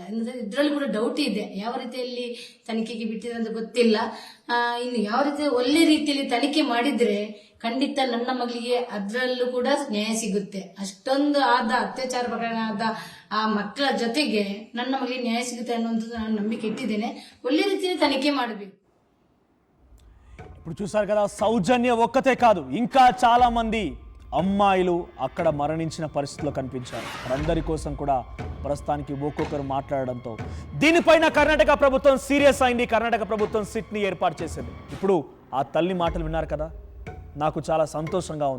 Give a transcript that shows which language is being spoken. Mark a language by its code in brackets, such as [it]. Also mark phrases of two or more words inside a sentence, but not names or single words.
[kn] ಇದರಲ್ಲಿ ಕೂಡ ಡೌಟ್ ಇದೆ, ಯಾವ ರೀತಿಯಲ್ಲಿ ತನಿಖೆಗೆ ಬಿಟ್ಟಿದೆ ಅಂತ ಗೊತ್ತಿಲ್ಲ. ಇನ್ನು ಯಾವ ರೀತಿ ಒಳ್ಳೆ ರೀತಿಯಲ್ಲಿ ತನಿಖೆ ಮಾಡಿದ್ರೆ ಖಂಡಿತ ನನ್ನ ಮಗಳಿಗೆ ಅದರಲ್ಲೂ ಕೂಡ ನ್ಯಾಯ ಸಿಗುತ್ತೆ. ಅಷ್ಟೊಂದು ಅತ್ಯಾಚಾರ ಪ್ರಕರಣ ಆದ ಆ ಮಕ್ಕಳ ಜೊತೆಗೆ ನನ್ನ ಮಗಳಿಗೆ ನ್ಯಾಯ ಸಿಗುತ್ತೆ ಅನ್ನುವಂಥದ್ದು ನಾನು ನಂಬಿಕೆ ಇಟ್ಟಿದ್ದೇನೆ. ಒಳ್ಳೆ ರೀತಿಯಲ್ಲಿ తనిఖీ ಮಾಡಬೇಕು. [te] ఇప్పుడు చూసారు కదా, సౌజన్య ఒక్కతే కాదు, ఇంకా చాలా మంది అమ్మాయిలు అక్కడ మరణించిన పరిస్థితిలో కనిపించారు. వారందరి కోసం కూడా ప్రస్తుతానికి ఒక్కొక్కరు మాట్లాడడంతో దీనిపైన కర్ణాటక ప్రభుత్వం సీరియస్ అయింది. కర్ణాటక ప్రభుత్వం సిట్ని ఏర్పాటు చేసింది. ఇప్పుడు ఆ తల్లి మాటలు విన్నారు కదా, నాకు చాలా సంతోషంగా ఉంది.